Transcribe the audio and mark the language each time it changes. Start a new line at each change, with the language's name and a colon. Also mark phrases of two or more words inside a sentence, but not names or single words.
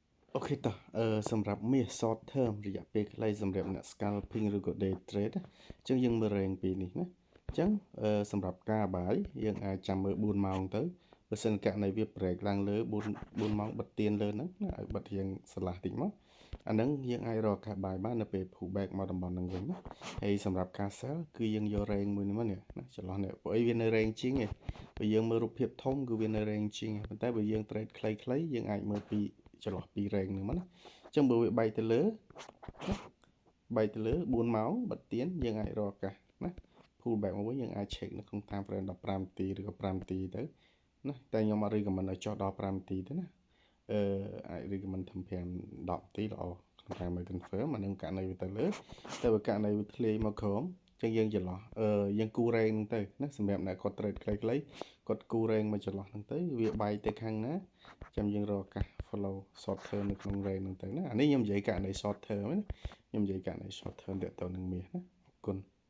Khmer: អូខេតោះសម្រាប់មាស
English: short term
Khmer: រយៈពេលខ្លីសម្រាប់អ្នក scalping ឬក៏
English: day trade
Khmer: ណាអញ្ចឹងយើងមើល range ពីរនេះណាអញ្ចឹងសម្រាប់ការបាយយើង អាចចាំមើល4ម៉ោងទៅបើសិនករណីវា break ឡើងលើ4ម៉ោងបិទទៀនលើហ្នឹងណាឲ្យបិទរៀងស្លាស់តិចមកអាហ្នឹងយើងអាចរកឱកាសបាយបាននៅពេល pullback មកតំបន់ហ្នឹងវិញណាហើយសម្រាប់ការ sell គឺយើងយក range មួយនេះមកនេះណាចន្លោះនេះព្រោះអីវានៅ range ជាងឯងបើយើងមើលរូបភាពធំគឺវានៅ range ជាងប៉ុន្តែបើយើង trade ខ្លីៗយើងអាចមើលពីចន្លោះពី range ហ្នឹងមកណាអញ្ចឹងបើវាបែកទៅលើ 4ម៉ោងបិទទៀនយើងអាចរកឱកាសណា
English: pull back
Khmer: មកវិញយើងអាច check នៅក្នុង
English: time frame
Khmer: 15នាទីឬក៏5នាទីទៅ ណាតែខ្ញុំអត់ recommend ឲ្យចុះដល់5នាទីទេណាអាច recommend ធ្វើ5 10នាទីល្អក្នុងការមើល confirm អានឹងករណីវាទៅលើតែបើករណីវាធ្លាយមកក្រោមចឹងយើងចន្លោះយើងគូ range ហ្នឹងទៅណាសម្រាប់អ្នកគាត់ trade ខ្លីៗគាត់គូ range មកចន្លោះហ្នឹងទៅវាបែកទៅខាងណាចាំយើងរកឱកាស
English: follow short term
Khmer: នៅក្នុង range ហ្នឹងទៅណាអានេះខ្ញុំនិយាយករណី
English: short term
Khmer: ណាខ្ញុំនិយាយករណី
English: short term
Khmer: តទៅនឹងមាសណាអរគុណ